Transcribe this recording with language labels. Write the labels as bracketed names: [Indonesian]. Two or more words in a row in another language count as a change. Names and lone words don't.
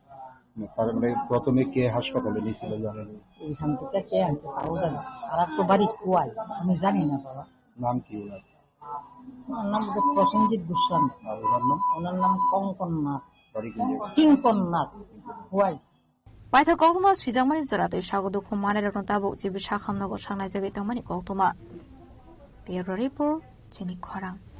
[Bangla] তার মানে প্রথমে কে হাসপাতালে নিয়েছিল জানেন ওইখান থেকে কে আনছে তাও জানি আর তো বাড়ি খোয়াই আমি জানি না বাবা নাম কি ওনার নাম প্রসেনজিৎ গোস্বামী আর ওনার নাম কঙ্কননাথ বাড়ি কোন জায়গায় কিঙ্কননাথ খোয়াই [Kok Borok] Paitha Koktoma Swijangmani Zoratu Shagudu Kumana Rontabu Jibi Shakam Nogo Shangnai Jagi Tomani Koktoma [English] Bureau Report [Kok Borok] Jenny Korang